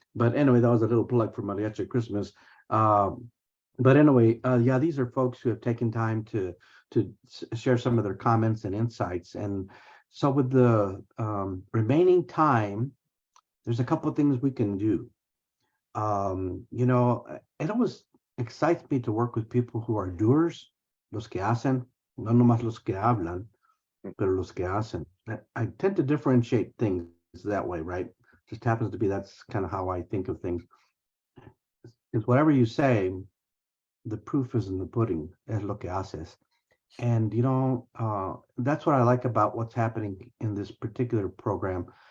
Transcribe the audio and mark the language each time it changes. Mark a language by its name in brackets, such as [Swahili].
[English] But anyway, that was a little plug for Mariachi Christmas. But anyway, yeah, these are folks who have taken time to share some of their comments and insights. And so with the remaining time, there's a couple of things we can do. You know, it always excites me to work with people who are doers, [Spanish] los que hacen, no nomás los que hablan, pero los que hacen. [English] I tend to differentiate things that way, right? Just happens to be that's kind of how I think of things. Is whatever you say, the proof is in the pudding, [Spanish] es lo que haces. [English] And, you know, that's what I like about what's happening in this particular program.